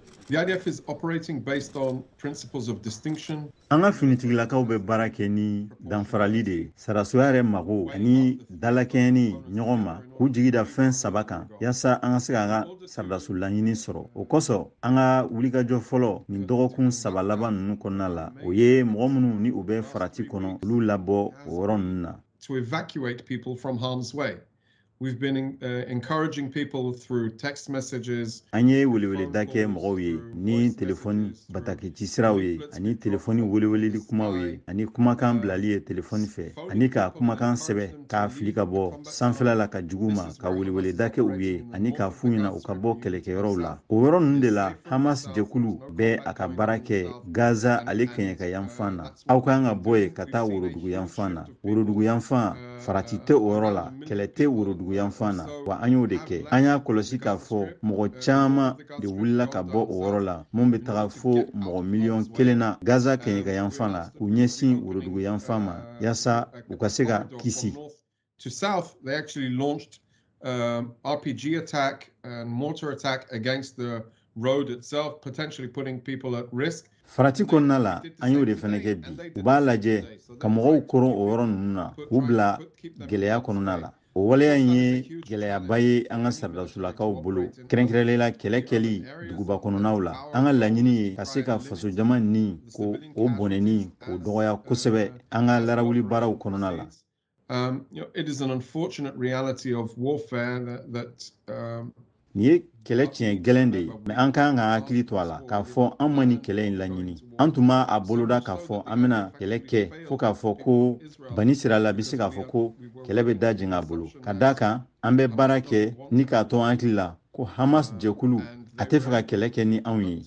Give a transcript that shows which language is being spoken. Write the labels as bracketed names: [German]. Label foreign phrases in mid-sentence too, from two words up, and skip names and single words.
[English] The IDF is operating based on principles of distinction. [Bambara] Anga finitigilakaw be baara kɛ ni danfarali de sarasoya yɛrɛ mago ani dalakɛɲɛni ɲɔgɔn ma k'u jigida fɛn saba kan yaasa an ka se k'an ka saradaso laɲini sɔrɔ o kosɔn an ka wulikajɔ fɔlɔ nin dɔgɔkun saba laban ninnu kɔnɔna la o ye mɔgɔ minnu ni u bɛ farati kɔnɔ olu labɔ o yɔrɔ ninnu na. [English] To evacuate people from harm's way. We've been encouraging people through text messages. [Bambara] An ye weleweleda kɛ mɔgɔw ye ni telefɔni bataki siraw ye ani telefɔni weleweleli kumaw ye ani kumakan bilali ye telefɔni fɛ ani ka kumakan sɛbɛ k'a fili ka bɔ sanfɛla la ka jugu ma ka weleweleda kɛ u ye ani k'a f'u ɲɛna u ka bɔ kɛlɛkɛyɔrɔw la. O yɔrɔ ninnu de la Hamas jɛkulu bɛ a ka baara kɛ Gaza ale kɛɲɛ yanfan na. Aw kan ka bɔ yen ka taa worodugu yanfan na. Worodugu yanfan farati tɛ o yɔrɔ la, kɛlɛ tɛ worodugu yanfan na. Wa an y'o de kɛ. An y'a kɔlɔsi k'a fɔ mɔgɔ caman de wulila ka bɔ o yɔrɔ la mun bɛ taga fo mɔgɔ miliyɔn 1 na Gaza kɛɲɛ yanfan la k'u ɲɛsin worodugu yanfan ma yaasa u ka se ka kisi. [English] To south, they actually launched RPG attack and mortar attack against the road itself, potentially putting people at risk. [Bambara] Farati kɔnɔna la an y'o de fana kɛ bi. U b'a lajɛ ka mɔgɔw koron o yɔrɔ ninnu na k'u bila gɛlɛya kɔnɔna la. O waleya in ye gɛlɛyaba ye an ka saradasolakaw bolo kɛrɛnkɛrɛnlela kɛlɛ kɛli duguba kɔnɔnaw la. An ka laɲini ye ka se ka faso jama ni ko o bɔnɛni k'o dɔgɔya kosɛbɛ an ka larawuli baaraw kɔnɔna la. [English] It is an unfortunate reality of warfare that [Bambara] Nin ye kɛlɛ tiɲɛ gɛlɛn de ye mɛ an kan ka hakili to a la k'a fɔ an ma nin kɛlɛ in laɲini. An tun b'a boloda k'a fɔ an bɛna kɛlɛ kɛ fo k'a fɔ ko bani sirala bɛ se k'a fɔ ko kɛlɛ bɛ da jɛn a bolo. Ka d'a kan an bɛ baara kɛ ni k'a to an hakili la ko Hamas jɛkulu a tɛ fɛ ka kɛlɛ kɛ ni anw ye.